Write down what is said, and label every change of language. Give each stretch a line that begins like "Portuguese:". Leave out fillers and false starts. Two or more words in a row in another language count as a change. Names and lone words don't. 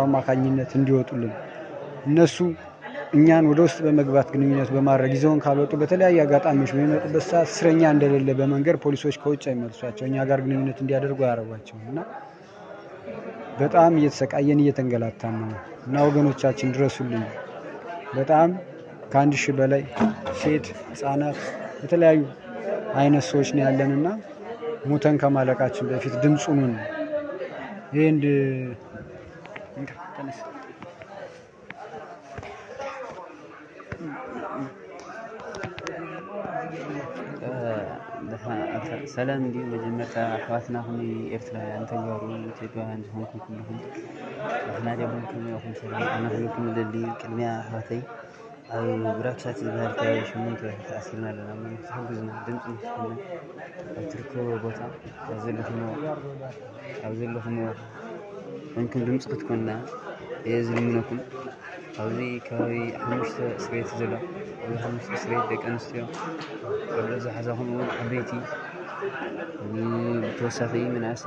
Amharic: አማካኝነት እንዲወጡልን። እነሱ እኛን ወደ ውስጥ በመግባት ግንኙነት በማድረግ ይዘውን ካልወጡ በተለያየ አጋጣሚዎች በሚመጡበት ሰዓት እስረኛ እንደሌለ በመንገር ፖሊሶች ከውጭ አይመልሷቸው፣ እኛ ጋር ግንኙነት እንዲያደርጉ አያረጓቸው እና በጣም እየተሰቃየን እየተንገላታን ነው እና ወገኖቻችን ድረሱልኝ። በጣም ከ1000 በላይ ሴት ህፃናት የተለያዩ አይነት ሰዎች ነው ያለንና ሞተን ከማለቃችን በፊት ድምጹን ይሄን
Tigrinya: ሰላም እንዲሁ መጀመሪያ አሕዋትና ሁኒ ኤርትራውያን ተጋሩ ኢትዮጵያውያን ዝኾንኩም ኩልኩም ንሕና ደኹምኩም ኢኹም ሰላም ኣነኽልኩም ደሊ ቅድሚያ ኣሕዋተይ ኣብ ብራክሳት ዝበሃል ከባቢ 8 ወርሒ ተኣሲርና ኣለና እሞ ንክትሕግዙና ድምፂ ንክትኮና ኣብ ትርከቦ ቦታ ኣብ ዘለኹምዎ ኮንኩም ድምፂ ክትኮና እየ ዝልምነኩም። ኣብዚ ከባቢ 5 እስር ቤት ዘሎ ኣብዚ 5 እስር ቤት ደቂ ኣንስትዮ ቆልዑ ዝሓዛኹም እውን ዓበይቲ ብተወሳኺ መናእሰይ